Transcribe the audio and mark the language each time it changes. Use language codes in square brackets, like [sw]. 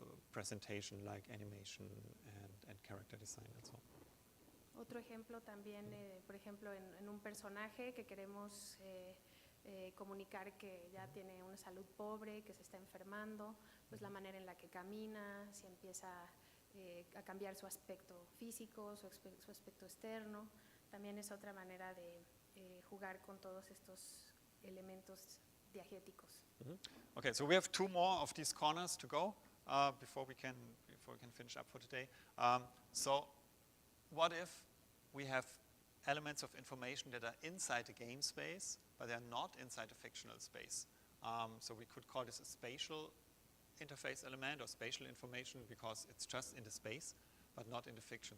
[en] presentation like animation and character design and so on. [es] Otro ejemplo también, por ejemplo, en un personaje que queremos comunicar que ya tiene una salud pobre, que se está enfermando, pues la manera en la que camina, si empieza a cambiar su aspecto físico, su aspecto externo, también es otra manera de jugar con todos estos elementos diegéticos. [en] Okay, so we have 2 more of these corners to go before we can finish up for today. So what if we have elements of information that are inside the game space, but they are not inside a fictional space? So we could call this a spatial interface element or spatial information because it's just in the space, but not in the fiction.